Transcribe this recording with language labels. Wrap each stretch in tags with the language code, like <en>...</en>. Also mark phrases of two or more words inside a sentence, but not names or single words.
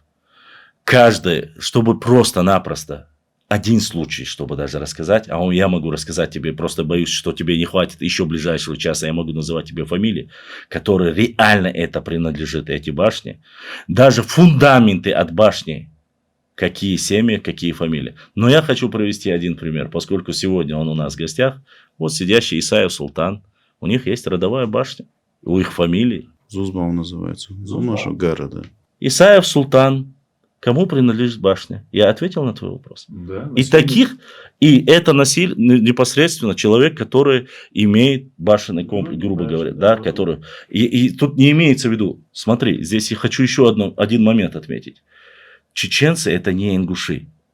<ru>Каждый, чтобы просто-напросто, один случай, чтобы даже рассказать, а я могу рассказать тебе, просто боюсь, что тебе не хватит еще ближайшего часа, я могу называть тебе фамилии, которые реально это принадлежит, эти башни. Даже фундаменты от башни, какие семьи, какие фамилии. Но я хочу привести один пример, поскольку сегодня он у нас в гостях, вот сидящий Исаев Султан, у них есть родовая башня, у их фамилии. Зузбау называется. Зумашу Гара, да. Исаев Султан. Кому принадлежит башня? Я ответил на твой вопрос. Да, И таких, и это непосредственно человек, который имеет башенный комплекс, грубо говоря, да, который, и тут не имеется в виду, смотри, здесь я хочу еще один момент отметить. Чеченцы это не ингуши.</ru>